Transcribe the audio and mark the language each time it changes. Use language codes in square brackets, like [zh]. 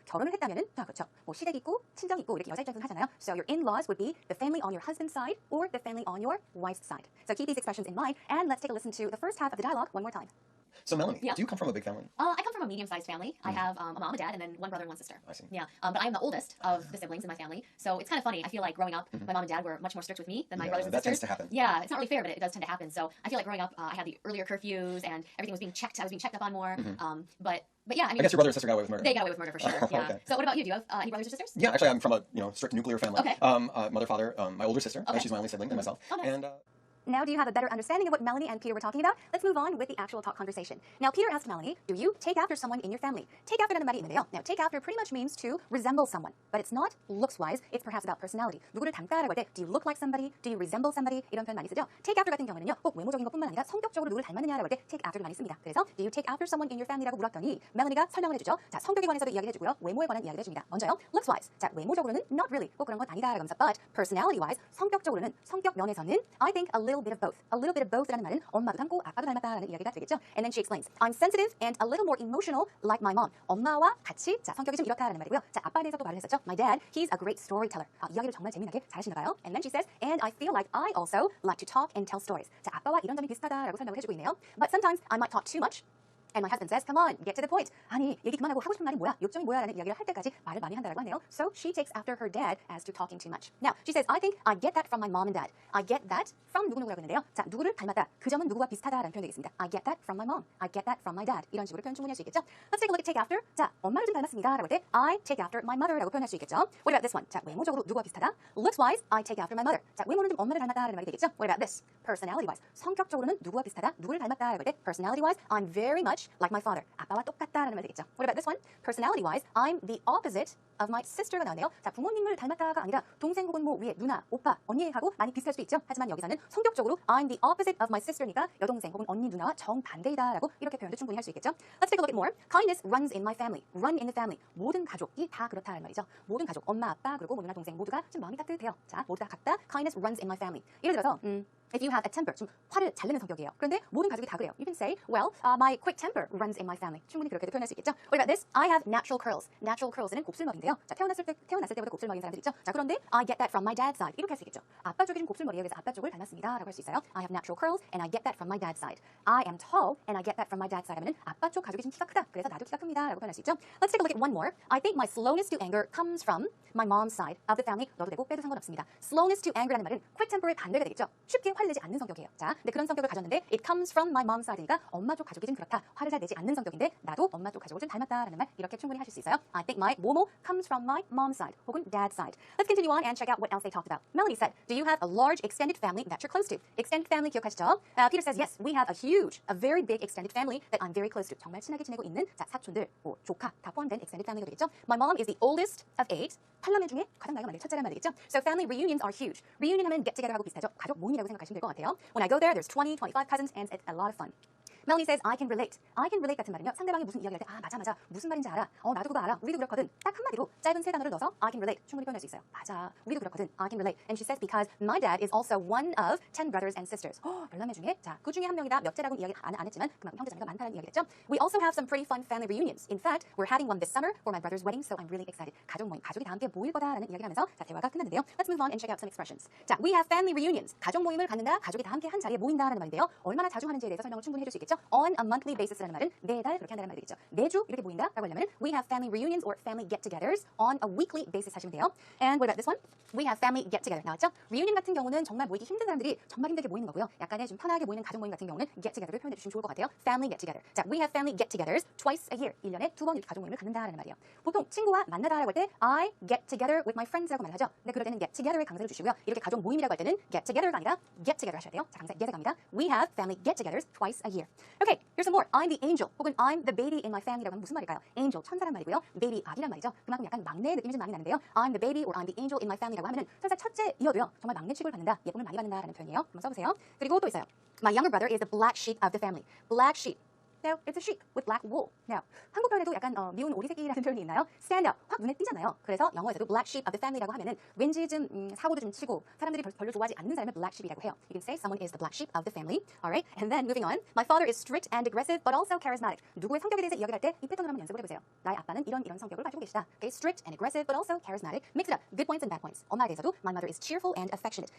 [ko] 결혼을 했다면은 그렇죠. 뭐 시댁 있고 친정 있고 이렇게 여자 입장에서 하잖아요. [en] So your in-laws would be the family on your husband's side or the family on your wife's side. So keep these expressions in mind and let's take a listen to the first half of the dialogue one more time. So Melanie, Yeah. do you come from a big family? I come from a medium-sized family. I have a mom, a dad, and then one brother and one sister. I see. Yeah, but I'm the oldest of the siblings in my family, so it's kind of funny. I feel like growing up, my mom and dad were much more strict with me than my Yeah, brothers and that sisters. tends to happen. Yeah, it's not really fair, but it does tend to happen. So I feel like growing up, I had the earlier curfews and everything was being checked. I was being checked up on more. But yeah, I mean, I guess your brother and sister got away with murder. they got away with murder for sure. Yeah. Okay. So what about you? Do you have any brothers or sisters? Yeah, actually, I'm from a strict nuclear family. Okay. Mother, father, my older sister. Okay. She's my only sibling, and myself. Oh, nice. And Now, do you have a better understanding of what Melanie and Peter were talking about? Let's move on with the actual talk conversation. Now, Peter asked Melanie, do you take after someone in your family? [ko] Take after라는 말이 있는데요. [en] Now, take after pretty much means to resemble someone, but it's not looks-wise. It's perhaps about personality. [ko] 누구를 닮다라고 할 때, [en] do you look like somebody? Do you resemble somebody? [ko] 이런 표현 많이 쓰죠. Take after 같은 경우는요, 꼭 외모적인 것뿐만 아니라 성격적으로 누구를 닮았느냐라고 할 때 take after를 많이 씁니다. 그래서 [en] do you take after someone in your family [ko] 라고 물었더니 멜로니가 설명을 해주죠. 자, 성격에 관해서도 이야기를 해주고요. 외모에 관한 이야기를 해줍니다. 먼저요, looks-wise. 자, 외모적으로는 not really. 꼭 그런 건 아니다라고 하면서 [en] but personality-wise, [ko] 성격적으로는 성격 면에서는 [en] I think a little bit of both. [ko] A little bit of both라는 말은 엄마도 닮고 아빠도 닮았다라는 이야기가 되겠죠. [en] And then she explains, I'm sensitive and a little more emotional like my mom. [ko] 엄마와 같이 자 성격이 좀 이렇다라는 말이고요. 자 아빠에 대해서도 말을 했었죠. [en] My dad, he's a great storyteller. [ko] 이야기를 정말 재미나게 잘하시나 봐요. [en] And then she says, and I feel like I also like to talk and tell stories. [ko] 자 아빠와 이런 점이 비슷하다라고 설명을 해주고 있네요. [en] But sometimes I might talk too much. And my husband says, come on, get to the point. [ko] 아니, 얘기 그만하고 하고 싶은 말이 뭐야? 요점이 뭐야? 라는 이야기를 할 때까지 말을 많이 한다고 하네요. [en] So she takes after her dad as to talking too much. Now, she says, I think I get that from my mom and dad. [ko] I get that from 누구누구라고 했는데요. 자, 누구를 닮았다. 그 점은 누구와 비슷하다라는 표현이 되겠습니다. [en] I get that from my mom. I get that from my dad. [ko] 이런 식으로 표현 충분히 할 수 있겠죠. [en] Let's take a look at take after. [ko] 자, 엄마를 좀 닮았습니다. 라고 할 때 [en] I take after my mother [ko] 라고 표현할 수 있겠죠. [en] What about this one? [ko] 자, 외모적으로 누구와 비슷하다. [en] Looks-wise, I take after my mother. [ko] 자, 외모는 좀 엄마를 닮았다라는 말이 되겠죠. [en] What about this? Personality-wise. [ko] 성격적으로는 누구와 비슷하다. 누구를 닮았다라고 할 때 [en] personality-wise, I'm very much like my father. [ko] 아빠와 똑같다라는 말이 되겠죠. [en] What about this one? Personality-wise, I'm the opposite of my sister [ko] 가 나오네요. 자, 부모님을 닮았다가 아니라 동생 혹은 뭐 위에 누나, 오빠, 언니하고 많이 비슷할 수 있죠. 하지만 여기서는 성격적으로 [en] I'm the opposite of my sister [ko] 니까 여동생 혹은 언니, 누나와 정반대이다라고 이렇게 표현도 충분히 할 수 있겠죠. [en] Let's take a look at more. Kindness runs in my family. Run in the family. [ko] 모든 가족이 다 그렇다는 말이죠. 모든 가족, 엄마, 아빠, 그리고 뭐 누나, 동생 모두가 좀 마음이 따뜻해요. 자, 모두 다 같다. [en] Kindness runs in my family. [ko] 예를 들어서 [en] if you have a temper, [ko] 좀 화를 잘 내는 성격이에요. 그런데 모든 가족이 다 그래요. [en] You can say, well, my quick temper runs in my family. [ko] 충분히 그렇게도 표현할 수 있겠죠. [en] What about this? I have natural curls. [ko] Natural curls는 곱슬머리인데요. 자, 태어났을 때부터 곱슬머리인 사람들 있죠. 자, 그런데 [en] I get that from my dad's side. [ko] 이렇게 할 수 있겠죠. 아빠 쪽이 좀 곱슬머리예요. 그래서 아빠 쪽을 닮았습니다라고 할 수 있어요. [en] I have natural curls and I get that from my dad's side. I am tall and I get that from my dad's side. [ko] 하면은 아빠 쪽 가족이 좀 키가 크다. 그래서 나도 키가 큽니다라고 표현할 수 있죠. [en] Let's take a look at one more. I think my slowness to anger comes from my mom's side of the family. [ko] 넣어도 되고 빼도 상관없습니다. Slowness to anger라는 말은 quick temper의 반대가 되겠죠. 쉽게 화를 내지 않는 성격이에요. 자, 근데 그런 성격을 가졌는데 [en] it comes from my mom's side [ko] 니까 엄마 쪽 가족이 좀 그렇다. 화를 잘 내지 않는 성격인데 나도 엄마 쪽 가족을 좀 닮았다라는 말 이렇게 충분히 하실 수 있어요. [en] I think my 모모 comes from my mom's side 혹은 dad's side. Let's continue on and check out what else they talked about. Melanie said, do you have a large extended family that you're close to? Extended family [ko] 기억하시죠? [en] Peter says, yes, we have a very big extended family that I'm very close to. [ko] 정말 친하게 지내고 있는 자, 사촌들, 뭐, 조카 다 포함된 extended family가 되겠죠. [en] My mom is the oldest of 8. [ko] 8남매 중에 가장 나이가 많은 첫째란 말이겠죠. [en] So family reunions are huge. Reunion [ko] 하면 [en] get together [ko] 하고 비슷하죠. 가족 모임이라고 생각하시면 될 것 같아요. [en] When I go there, there's 20, 25 cousins and it's a lot of fun. Melanie says, I can relate. I can relate [ko] 같은 말은요. 상대방이 무슨 이야기할 때 아, 맞아. 무슨 말인지 알아. 나도 그거 알아. 우리도 그렇거든. 딱 한마디로 짧은 세 단어를 넣어서 I can relate. 충분히 표현할 수 있어요. 맞아. 우리도 그렇거든. [en] I can relate. And she says because my dad is also one of 10 brothers and sisters. [ko] 10남매 중에 자, 그 중에 한 명이다. 몇째라고는 이야기 안 했지만 그만큼 형제자매가 많다는 이야기겠죠. [en] We also have some pretty fun family reunions. In fact, we're having one this summer for my brother's wedding, so I'm really excited. [ko] 가족 모임, 가족이 다 함께 모일 거다라는 이야기를 하면서 자, 대화가 끝났는데요. [en] Let's move on and check out some expressions. [ko] 자, [en] we have family reunions. [ko] 가족 모임을 갖는다. 가족이 다 함께 한 자리에 모인다라는 말인데요. 얼마나 자주 하는지에 대해서 설명을 충분히 해줄 수 있겠죠. On a monthly basis라는 말은 매달 그렇게 한다는 말이겠죠. 매주 이렇게 모인다라고 하려면 [en] we have family reunions or family get-togethers on a weekly basis [ko] 하시면 돼요. [en] And what about this one? We have family get-together [ko] 나왔죠? reunion 같은 경우는 정말 모이기 힘든 사람들이 정말 힘들게 모이는 거고요. 약간의 좀 편하게 모이는 가족 모임 같은 경우는 get-together를 표현해 주시면 좋을 것 같아요. [en] family get-together. [ko] 자, [en] we have family get-togethers twice a year. [ko] 1년에 2번 이렇게 가족 모임을 갖는다라는 말이에요. 보통 친구와 만나다라고 할 때 [en] I get together with my friends [ko] 라고 말하죠. 근데 그럴 때는 get together에 강세를 주시고요. 이렇게 가족 모임이라고 할 때는 get together가 아니라 get together 하셔야 돼요. 자, 강세 get에 갑니다. [en] We have family get-togethers twice a year. Okay, here's some more. I'm the angel 혹은 I'm the baby in my family라고 하면 [ko] 무슨 말일까요? angel 천사란 말이고요. baby 아기란 말이죠. 그만큼 약간 막내 느낌이 좀 많이 나는데요. [en] I'm the baby or I'm the angel in my family [ko] 라고 하면은 설사 첫째이어도요. 정말 막내 취급을 받는다. 예쁨을 많이 받는다라는 표현이에요. 한번 써보세요. 그리고 또 있어요. [en] My younger brother is the black sheep of the family. Black sheep. Now, it's a sheep with black wool. [ko] Now, 한국 표현에도 약간 미운 오리새끼라는 표현이 있나요? Stand out, 확 눈에 띄잖아요. 그래서 영어에서도 [en] black sheep of the family [ko] 라고 하면은 왠지 좀 사고도 좀 치고 사람들이 별로 좋아하지 않는 사람을 black sheep이라고 해요. [en] You can say someone is the black sheep of the family. Alright, and then moving on. My father is strict and aggressive, but also charismatic. [ko] 누구의 성격에 대해서 이야기할 때 이 패턴을 한번 연습을 해보세요. 나의 아빠는 이런 성격을 가지고 계시다. [en] Okay, strict and aggressive, but also charismatic. Mix it up. Good points and bad points. [ko] 엄마에 대해서도 [en] my mother is cheerful and affectionate.